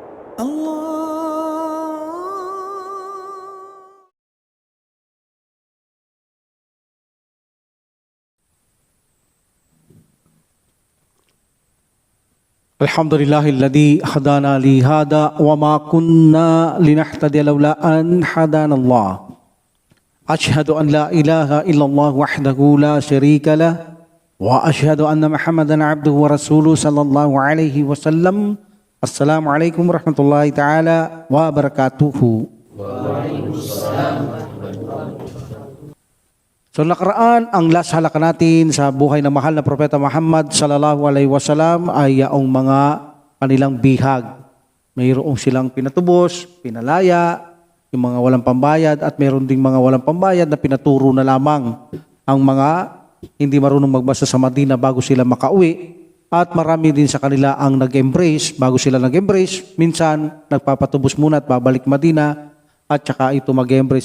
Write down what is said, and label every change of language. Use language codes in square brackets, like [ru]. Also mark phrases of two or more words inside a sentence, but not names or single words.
[ar] الحمد لله الذي هدانا لهذا وما كنا لنهتدي لولا أن هدانا الله. أشهد أن لا إله إلا الله وحده لا شريك له وأشهد أن محمدا عبده ورسوله صلى الله عليه وسلم. السلام عليكم ورحمة الله تعالى وبركاته. [tl] So nakaraan, ang last halaka natin sa buhay ng mahal na Propeta Muhammad [ar] صلى الله عليه وسلم [tl] ay yaong mga kanilang bihag. Mayroong silang pinatubos, pinalaya, yung mga walang pambayad at mayroon ding mga walang pambayad na pinaturo na lamang ang mga hindi marunong magbasa sa Madina bago sila makauwi. At marami din sa kanila ang nag-embrace, bago sila nag-embrace, minsan nagpapatubos muna at babalik Madina at saka ito mag-embrace.